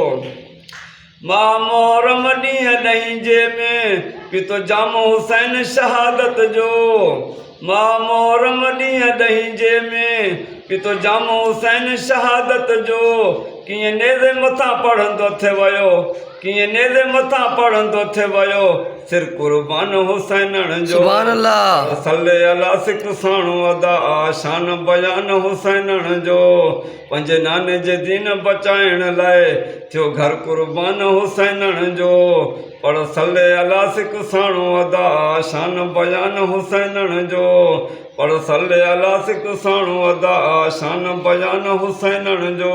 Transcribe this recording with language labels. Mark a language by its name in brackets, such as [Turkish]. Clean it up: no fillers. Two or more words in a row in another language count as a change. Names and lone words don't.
[Sindhi] मां मोहरम ॾींहुं ॾहीं में पीतो जाम हुसैन शहादत जो। मां मोहरम ॾींहुं ॾहीं में पीतो जाम हुसैन शहादत जो। कीअं नेज़े मथां पढ़ंदो थे वियो कीअं नेज़े मथां पढ़ंदो थे वियो सिर कुर्बान हुसैन जो। [Arabic] سبحان الله. صل على [Sindhi] सिक साणु अदा शान बयान हुसैन जो। पंज नाने जे दीन बचाइण लाइ थियो घर कुर्बान हुसैन जो। पढ़ [Arabic] صل على [Sindhi] सिक साणु अदा शान बयान हुसैन जो। पढ़ [Arabic] صل على [Sindhi] सिक साणु अदा शान बयान हुसैन जो।